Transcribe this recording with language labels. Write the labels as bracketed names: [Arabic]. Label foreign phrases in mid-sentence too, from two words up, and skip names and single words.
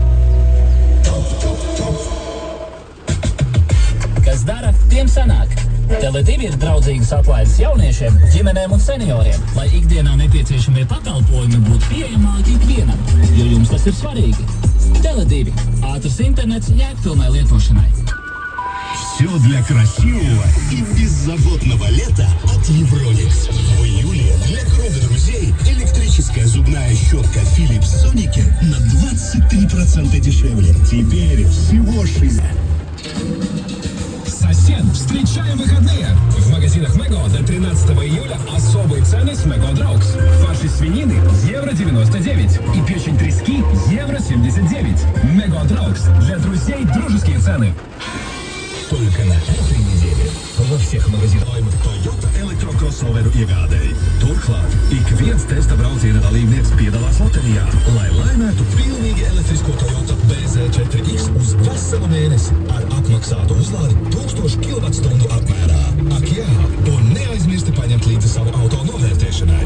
[Latvian] Kas dara, tiem sanāk. Tele2 ir draudzīgas atlaides jauniešiem, ģimenēm un senioriem, lai ikdienā nepieciešamie pakalpojumi būtu pieejamāki ikvienam, jo jums tas ir svarīgi. Tele2 – ātrs internets jēgpilnai lietošanai. [Russian] Все для красивого и беззаботного лета от Евроникс. В июле для круга друзей электрическая зубная щетка Philips Sonicare на 23% дешевле. Теперь всего 6. Сосед, встречаем выходные! В магазинах Мего до 13 июля особые цены с Мего Дрогс. Фарш из свинины евро 99 и печень трески евро 79. Мего Дрогс. Для друзей дружеские цены. Только на этой неделе во всех магазинах Toyota [Latvian] elektrokrosoveru iegādēji. Turklāt ik viens testa brauciena dalībnieks piedalās loterijā, lai laimētu pilnīgi elektrisko Toyota BZ4X uz veselu mēnesi ar apmaksātu uzlādi 1000 kWh apmērā. Ak jā, un neaizmirsti paņemt līdzi savu auto novērtēšanai.